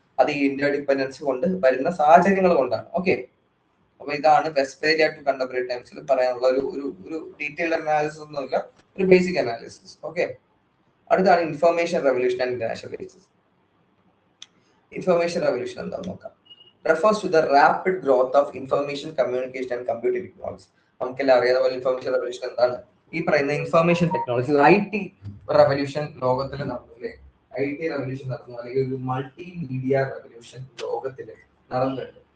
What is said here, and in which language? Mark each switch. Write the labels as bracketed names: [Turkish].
[Malayalam] അത് ഈ Inter dependence കൊണ്ട് വരുന്ന സാഹചര്യങ്ങൾ കൊണ്ടാണ്. ഓക്കെ, അപ്പൊ ഇതാണ് വെസ്റ്റ്ഫേലിയ ടു കണ്ടംപററി ടൈംസിൽ പറയാനുള്ള ഒരു ഡീറ്റെയിൽഡ് അനാലിസിസ് ഒന്നുമില്ല, ഒരു ബേസിക് അനാലിസിസ്. [English] Okay, അടുത്താണ് information revolution and international basis. [Malayalam] Information revolution എന്താണെന്ന് നോക്കാം. [English] refers to the rapid growth of information communication and computer technology. [Malayalam] നമുക്കെല്ലാം അറിയാവുന്ന പോലെ ഇൻഫർമേഷൻ റെവല്യൂഷൻ എന്താണ്, ഈ പറയുന്ന ഇൻഫർമേഷൻ ടെക്നോളജി, IT റെവല്യൂഷൻ ലോകത്തിൽ നടന്നില്ലേ, IT റെവല്യൂഷൻ നടന്നു, അല്ലെങ്കിൽ ഒരു മൾട്ടി മീഡിയ റെവല്യൂഷൻ ലോകത്തിൽ നടന്നിട്ടുണ്ട്.